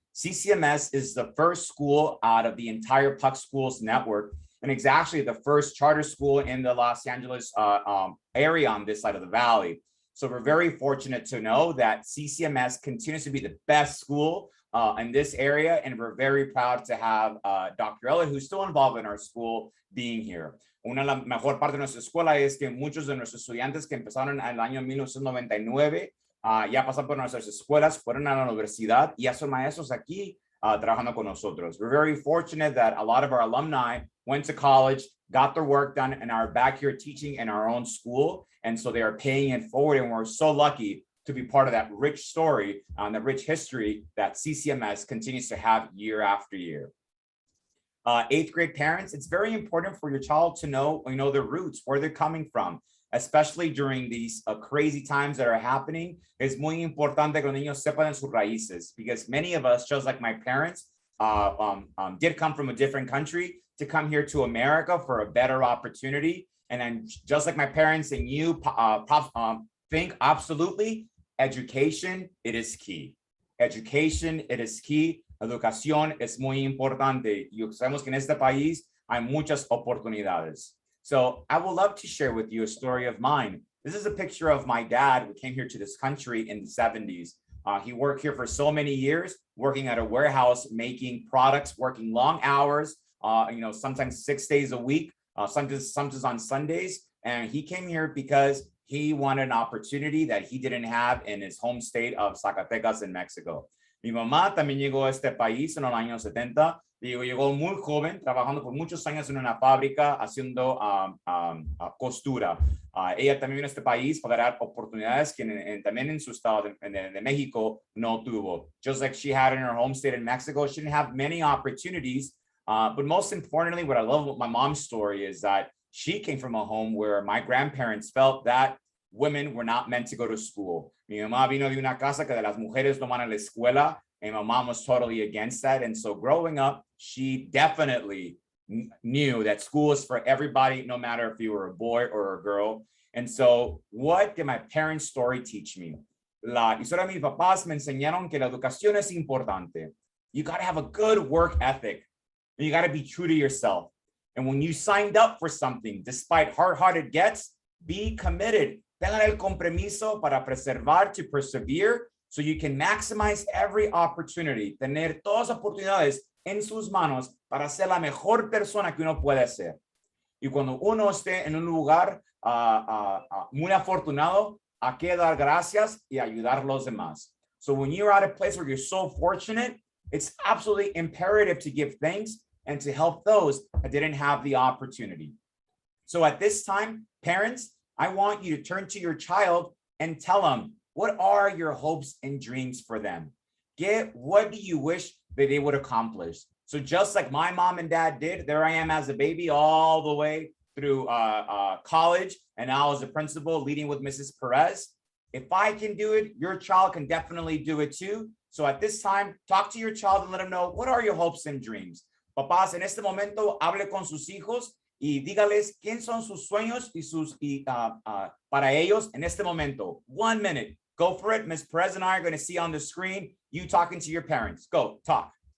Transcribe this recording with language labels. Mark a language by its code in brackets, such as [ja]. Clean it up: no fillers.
[en] CCMS is the first school out of the entire Puck Schools network, and it's actually the first charter school in the Los Angeles area on this side of the valley. So we're very fortunate to know that CCMS continues to be the best school in this area, and we're very proud to have Dr. Elliott, who's still involved in our school, being here. [es] Una de las mejor parte de nuestra escuela es que muchos de nuestros estudiantes que empezaron en el año 1999 ya pasaron por nuestras escuelas, fueron a la universidad y ya son maestros aquí trabajando con nosotros. [en] We're very fortunate that a lot of our alumni went to college, got their work done, and are back here teaching in our own school. And so they are paying it forward, and we're so lucky to be part of that rich story and the rich history that CCMS continues to have year after year. Eighth grade parents, it's very important for your child to know, their roots, where they're coming from, especially during these crazy times that are happening. [es] Es muy importante que los niños sepan sus raíces, [en] because many of us, just like my parents, did come from a different country to come here to America for a better opportunity. And then just like my parents and you think, absolutely, education, it is key. Education, it is key. [es] Educación es muy importante. Y sabemos que en este país hay muchas oportunidades. [en] So I would love to share with you a story of mine. This is a picture of my dad who came here to this country in the 70s. He worked here for so many years, working at a warehouse, making products, working long hours, sometimes 6 days a week, sometimes on Sundays. And he came here because he wanted an opportunity that he didn't have in his home state of Zacatecas in Mexico. [es] Mi mamá también llegó a este país en los años 70. Llegó muy joven, trabajando por muchos años en una fábrica haciendo costura. Ella también vino a este país para dar oportunidades que también en su estado de México no tuvo. [en] Just like she had in her home state in Mexico, she didn't have many opportunities. But most importantly, what I love about my mom's story is that she came from a home where my grandparents felt that women were not meant to go to school. [es] Mi mamá vino de una casa que de las mujeres no van a la escuela, [en] and my mom was totally against that. And so growing up, she definitely knew that school is for everybody, no matter if you were a boy or a girl. And so what did my parents' story teach me? [es] La historia de mis papás me enseñaron que la educación es importante. [en] You got to have a good work ethic. You got to be true to yourself. And when you signed up for something, despite how hard it gets, be committed. [es] Tengan el compromiso para preservar, [en] to persevere, [es] so you can maximize every opportunity. Tener todas las oportunidades en sus manos para ser la mejor persona que uno puede ser. Y cuando uno esté en un lugar muy afortunado, hay que dar gracias y ayudar a los demás. [en] So when you're at a place where you're so fortunate, it's absolutely imperative to give thanks and to help those that didn't have the opportunity. So at this time, parents, I want you to turn to your child and tell them, what are your hopes and dreams for them? What do you wish that they would accomplish? So just like my mom and dad did, there I am as a baby all the way through college, and now as a principal leading with Mrs. Perez. If I can do it, your child can definitely do it too. So at this time, talk to your child and let them know, what are your hopes and dreams? [es] Papás, en este momento, hable con sus hijos y dígales quién son sus sueños para ellos en este momento. [en] 1 minute. Go for it. Ms. Perez and I are going to see on the screen you talking to your parents. Go, talk.